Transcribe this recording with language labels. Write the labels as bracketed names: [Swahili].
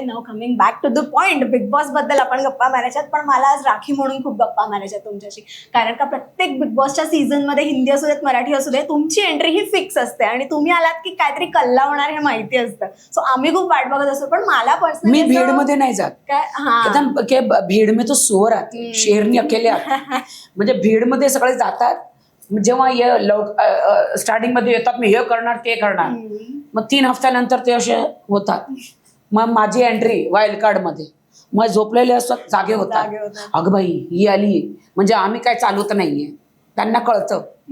[English] now coming back to the point, [Marathi] big boss बद्दल आपण गप्पा मारायच्यात, पण मला आज राखी म्हणून खूप गप्पा मारायच्यात तुमच्याशी. कारण का प्रत्येक बिग बॉसच्या सीझन मध्ये, हिंदी असू देत मराठी असू दे, तुमची एंट्री ही फिक्स असते आणि तुम्ही आलात की काहीतरी कल्ला होणार हे माहिती असतं. सो आम्ही खूप वाट बघत असतो. पण मला पर्सनली मी भीड़ मध्ये नाही जात. काय [Hindi] भीड़ में तो सुअर आते, शेरनी अकेले आते. [Marathi] म्हणजे भीड़ मध्ये सगळे जातात. जेव्हा स्टार्टिंग मध्ये येतात, मी हे करणार ते करणार, मग 3 हफ्त्यानंतर ते असे होतात. मग माझी एंट्री वाईल्ड कार्ड मध्ये, मग झोपलेले असतात, जागे होतात. अगं बाई ही आली म्हणजे आम्ही काय चालवत नाहीये, त्यांना कळतं.